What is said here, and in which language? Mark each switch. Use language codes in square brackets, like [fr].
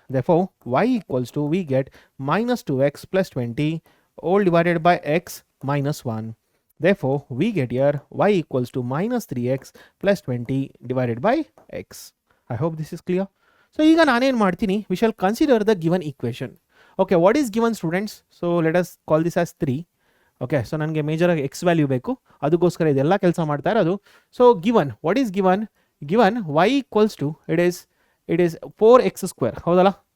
[en] Therefore y equals to, we get -2x plus 20 all divided by x minus 1. Therefore we get here y equals to -3x plus 20 divided by x. I hope this is clear. So [kn] ಈಗ ನಾನೇನು ಮಾಡ್ತೀನಿ, [en] we shall consider the given equation. Okay, what is given students? So let us call this as 3. [kn] Okay, so ನನಗೆ ಮೇಜರಾಗಿ x value ಬೇಕು, ಅದಕ್ಕೋಸ್ಕರ ಇದೆಲ್ಲ ಕೆಲಸ ಮಾಡ್ತಾ ಇರೋದು. [en] So given, what is given y equals to, it is 4x². [kn] ಹೌದಲ್ಲ?